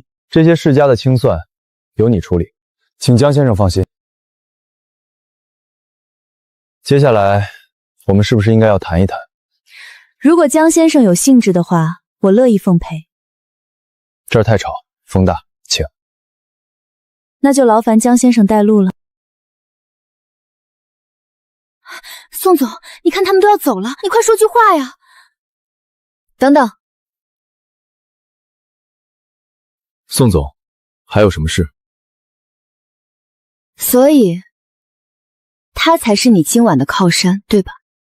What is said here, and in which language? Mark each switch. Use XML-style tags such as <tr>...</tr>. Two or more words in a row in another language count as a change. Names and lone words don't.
<zh>這些世家的清算由你處理，請江先生放心。接下來我們是不是應該要談一談？如果江先生有興致的話，我樂意奉陪。這兒太吵，風大，請。那就勞煩江先生帶路了。宋總，你看他們都要走了，你快說句話呀！等等，宋總，還有什麼事？所以，他才是你今晚的靠山，對吧？</zh>